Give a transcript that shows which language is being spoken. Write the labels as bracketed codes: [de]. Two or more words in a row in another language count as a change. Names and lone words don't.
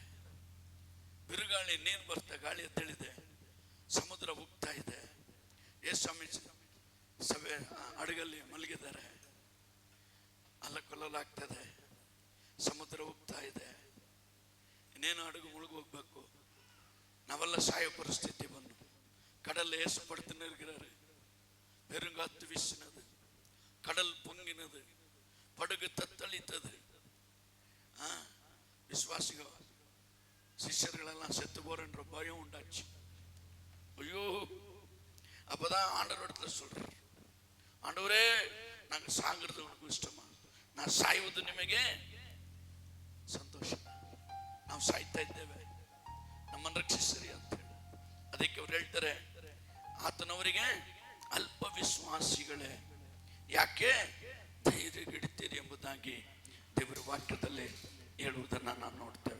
[kn] ಬಿರುಗಾಳಿ, ನೀರು ಬರ್ತಾ, ಗಾಳಿ ಎದ್ದೇಳಿದೆ, ಸಮುದ್ರ ಹೋಗ್ತಾ ಇದೆ. ಯೇಸುಸ್ವಾಮಿ ಸಭೆ ಹಡಗಲ್ಲಿ ಮಲಗಿದ್ದಾರೆ. ಅಲ್ಲಕೊಲ್ಲಲಾಗ್ತದೆ, ಸಮುದ್ರ ಹೋಗ್ತಾ ಇದೆ. ಇನ್ನೇನು ಹಡಗು ಮುಳುಗಿ ಹೋಗ್ಬೇಕು. ನಾವೆಲ್ಲ ಸಾಯೋ ಪರಿಸ್ಥಿತಿ ಬಂದು [ta] கடல்ல இயேசு படுத்துன்னு இருக்கிறாரு. பெருங்காத்து வீசினது, கடல் பொங்கினது, படகு தத்தளித்தது. விசுவாசிகள் சிஷ்யர்கள் எல்லாம் செத்து போறன்ற பயம் உண்டாச்சு. ஐயோ. அப்பதான் ஆண்டவரிடத்துல சொல்றார், ஆண்டவரே, நாங்க சாகிறது உனக்கு ಇಷ್ಟமா? [kn] ನಾವು ಸಾಯುವುದು ನಿಮಗೆ ಸಂತೋಷ? ನಾವು ಸಾಯ್ತಾ ಇದ್ದೇವೆ, ನಮ್ಮನ್ನು ರಕ್ಷಿಸಿರಿ ಅಂತ ಹೇಳಿ. ಅದಕ್ಕೆ ಅವ್ರು ಹೇಳ್ತಾರೆ, ಆತನವರಿಗೆ, ಅಲ್ಪ ವಿಶ್ವಾಸಿಗಳೇ, ಯಾಕೆ ಧೈರ್ಯಗೆಡುತ್ತೀರಿ ಎಂಬುದಾಗಿ ದೇವರ ವಾಕ್ಯದಲ್ಲಿ ಹೇಳುವುದನ್ನು ನಾವು ನೋಡ್ತೇವೆ.